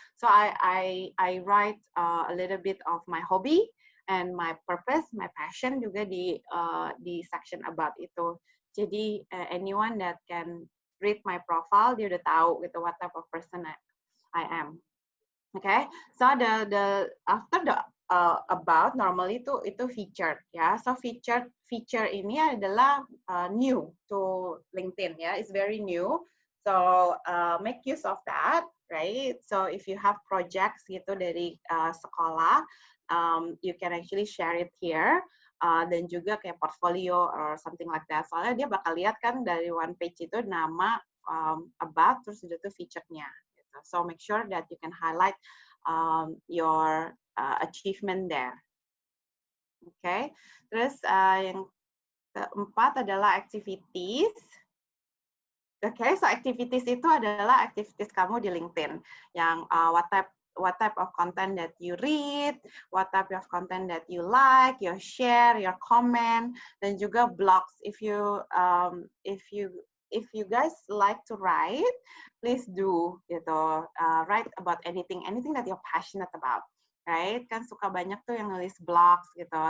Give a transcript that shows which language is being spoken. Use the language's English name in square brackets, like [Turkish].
[English] So I write a little bit of my hobby and my purpose, my passion [Indonesian] juga di [English] section about itu. Jadi anyone that can read my profile, [Indonesian] dia udah tahu gitu [English] what type of person I am. Okay, so after the about normally [Indonesian] itu [English] featured ya. So feature [Indonesian] ini adalah [English] new to LinkedIn ya. It's very new. So make use of that, right? So if you have projects [Indonesian] gitu dari sekolah, [English] you can actually share it here. [Indonesian] Dan juga kayak [English] portfolio or something like that. [Indonesian] Soalnya dia bakal lihat kan dari [English] one page [Indonesian] itu nama about terus itu feature-nya. Gitu. [English] So make sure that you can highlight your achievement there. Oke, okay. [Indonesian] Terus yang keempat adalah activities. Oke, okay, [English] so [Indonesian] activities itu adalah activities kamu di LinkedIn. Yang [English] what type of content that you read, what type of content that you like, your share, your comment, [Indonesian] dan juga [English] blogs. If you guys like to write, please do [Indonesian] gitu. [English] Write about anything that you're passionate about. Right, [Indonesian] kan suka banyak tuh yang nulis blogs gitu.